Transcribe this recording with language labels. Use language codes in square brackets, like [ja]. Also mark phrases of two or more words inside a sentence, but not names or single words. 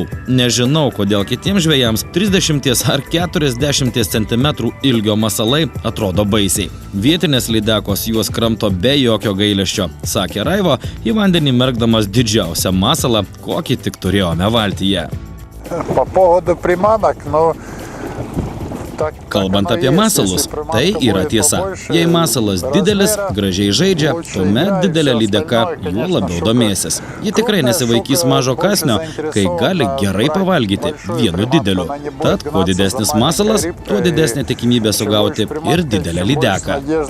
[lt] Nežinau, kodėl kitiems žvejams 30 ar 40 cm ilgio masalai atrodo baisiai. Vietinės lydekos juos kramto be jokio gailesčio, sakė Raivo, į vandenį merkdamas didžiausią masalą, kokį tik turėjome valtyje. [ru] По поводу приманок, ну... [lt] Kalbant apie masalus, tai yra tiesa. Jei masalas didelis, gražiai žaidžia, tuomet didelė lydeka juo labiau domėsis. Ji tikrai nesivaikys mažo kąsnio, kai gali gerai pavalgyti vienu dideliu. Tad, kuo didesnis masalas, tuo didesnė tikimybė sugauti ir didelę lydeką.